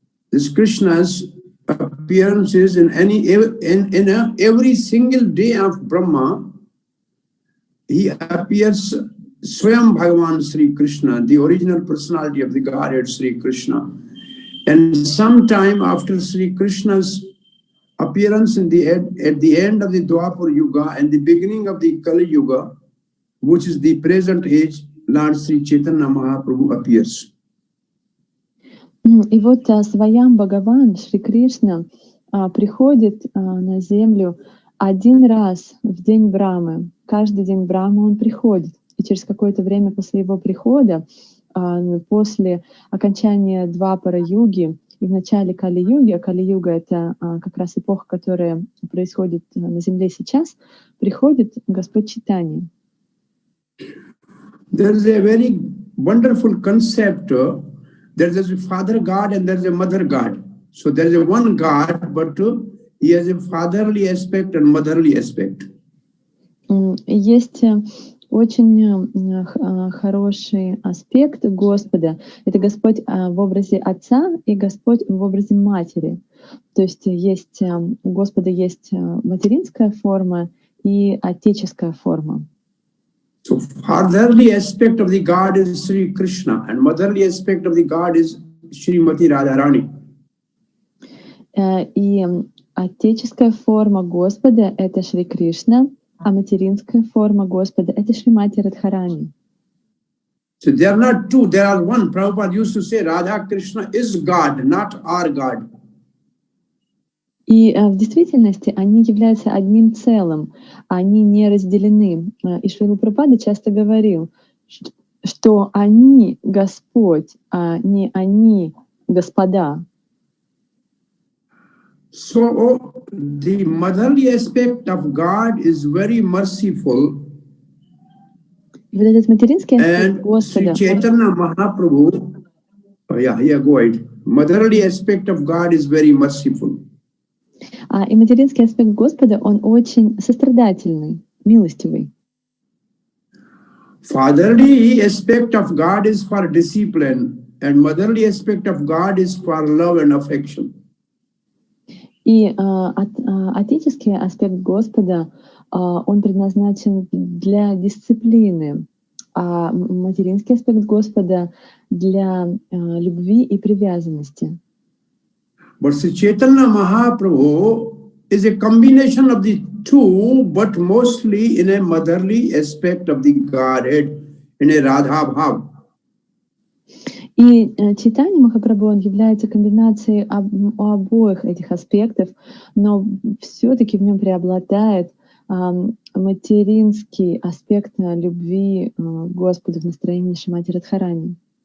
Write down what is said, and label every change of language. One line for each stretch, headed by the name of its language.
English: This Krishna's appearances in every single day of Brahma, He appears Swayam Bhagavan Sri Krishna, the original personality of the Godhead Sri Krishna. And sometime after Sri Krishna's appearance at the end of the Dwapar Yuga and the beginning of the Kali Yuga, which is the present age, Lord Sri Chaitanya Mahaprabhu appears.
Russian: И вот Сваям Бхагаван, Шри Кришна, приходит на землю один раз в день Брамы. Каждый день Брамы он приходит. И через какое-то время после его прихода, после окончания Двапара Юги и в начале Кали-юги, а Кали-юга — это как раз эпоха, которая происходит на земле сейчас, приходит Господь Чайтанья.
English: There is a very wonderful concept. There is a Father God and there is a Mother God. So there is a one God, but He has a fatherly aspect and motherly aspect.
Russian: Есть очень хороший аспект Господа. Это Господь в образе Отца и Господь в образе Матери. То есть у Господа есть материнская форма и отеческая форма.
English: So fatherly aspect of the God is Sri Krishna and motherly aspect of the God is Srimati Radharani.
Russian: И отеческая форма Господа — это Шри Кришна, а материнская форма Господа — это Шримати Радхарани.
English: So they are not two, they are one. Prabhupada used to say Radha Krishna is God, not our God.
Russian: И в действительности они являются одним целым, они не разделены. И Шрила Прабхупада часто говорил, что они Господь, а не они Господа.
English: So the motherly aspect of God is very merciful.
Russian: И вот этот материнский аспект
English: And
Russian: Господа.
English: Sri Chaitanya Mahaprabhu, go ahead. Motherly aspect of God is very merciful.
Russian: И материнский аспект Господа, он очень сострадательный, милостивый.
English: Fatherly aspect of God is for discipline, and motherly aspect of God is for love and affection.
Russian: И отеческий аспект Господа, он предназначен для дисциплины, а материнский аспект Господа для любви и привязанности.
English: But Sri Chaitanya Mahaprabhu is a combination of the two, but mostly in a motherly aspect of the Godhead, in a Radha Bhav.
Russian: И Чайтанья Махапрабху, он является комбинацией обоих этих аспектов, но все-таки в нем преобладает материнский аспект любви к Господу в настроении Шримати Радхарани.